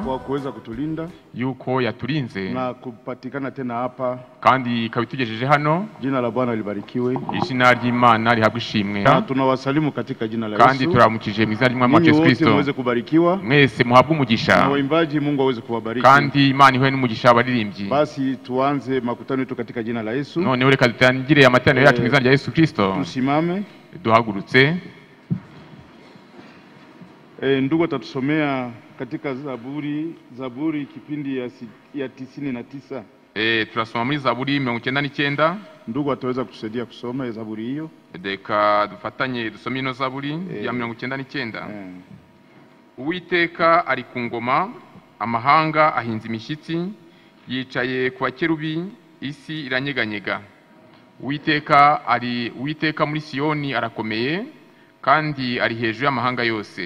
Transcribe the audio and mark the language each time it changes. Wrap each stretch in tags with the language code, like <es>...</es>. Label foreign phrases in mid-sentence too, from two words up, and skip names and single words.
<sw>kwa kuweza kutulinda</sw> <rw>yuko yaturinze</rw> <sw>na kupatikana tena hapa</sw> <rw>kandi kabitugejeje hano.</rw> <sw>Jina la Bwana libarikiwe,</sw> <rw>izina ry'Imana rihabwe ishimwe.</rw> <sw>Na tunawasalimu katika jina la Yesu,</sw> <rw>kandi turamukije mu izina ry'Umwami Yesu Kristo.</rw> <sw>Mwese kubarikiwa,</sw> <rw>mwese muhabwe umugisha,</rw> <sw>na waimbaji Mungu aweze kuwabariki,</sw> <rw>kandi Imana ihuye n'umugisha abaririmbyi.</rw> <sw>Basi tuanze makutano yetu katika jina la Yesu.</sw> <rw>None reka dutangire amateraniro yacu mu izina rya Yesu Kristo.</rw> <sw>Tusimame</sw> <rw>duhagurutse.</rw> <sw>Ndugu atatusomea katika Zaburi kipindi ya 99.</sw> <rw>Turasoma muri Zaburi 99.</rw> <sw>Ndugu ataweza kutusaidia kusoma Zaburi hiyo.</sw> <rw>Deka dufatanye dusome ino Zaburi ya 99. Uwiteka ari ku ngoma, amahanga ahinze imishyitsi, yicaye ku bakerubi, isi iranyeganyega. Uwiteka muri Siyoni arakomeye, kandi ari hejuru y'amahanga yose.</rw>